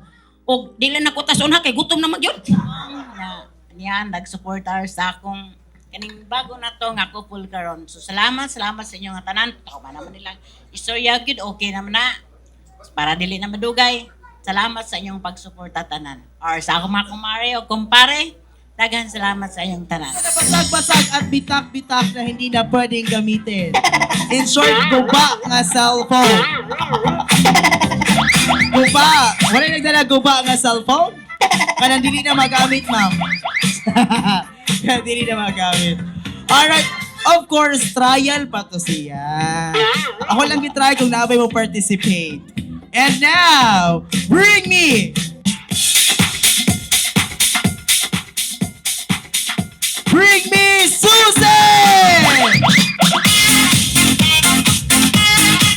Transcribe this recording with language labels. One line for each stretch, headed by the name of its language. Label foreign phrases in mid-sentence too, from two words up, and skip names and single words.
Cebuano: Og dili na ko tason ha kay gutom na magyud. Niyan nag-supporter sa akong kaning bago na to nga couple karon. So salamat sa inyo nga tanan. Ako ba naman nilang istorya gid okay naman na. Para dili na madugay. Salamat sa inyong pagsuporta tanan. Or sa akong mga kumare o kumpare, daghan salamat sa inyong tanan.
Filipino: Basag-basag at bitak-bitak na hindi na pwedeng gamitin.
English: In short,
Cebuano: guba nga cellphone. Guba. Wala nagdala guba nga cellphone? Kanang dili na magamit, ma'am. Kanang dili na magamit.
English: Alright. Of course,
Cebuano: trial pa to siya. Ako lang gitry kung naabay mo participate.
English: And now, bring me Susan!